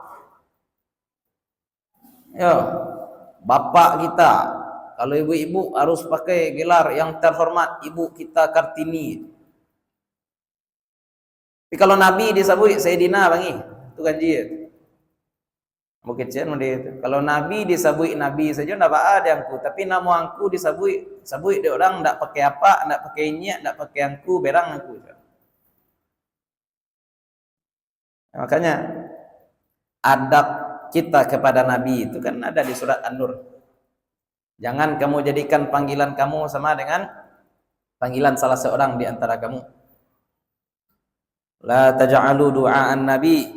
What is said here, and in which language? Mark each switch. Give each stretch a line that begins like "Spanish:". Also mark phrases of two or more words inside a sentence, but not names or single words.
Indonesian: Ya, bapak kita, kalau ibu-ibu harus pakai gelar yang terhormat, ibu kita Kartini. Tapi kalau Nabi disebut Sayyidina bangi, itu kan dia. Mungkin itu. Kalau Nabi disebut Nabi saja ndak ada angku, tapi nama angku disebut dia orang ndak pakai apa, ndak pakai nyak, ndak pakai angku, berang angku. Makanya adab kita kepada Nabi itu kan ada di surat An-Nur. Jangan kamu jadikan panggilan kamu sama dengan panggilan salah seorang di antara kamu.
Arabic: لا تجعلوا دعاء النبي.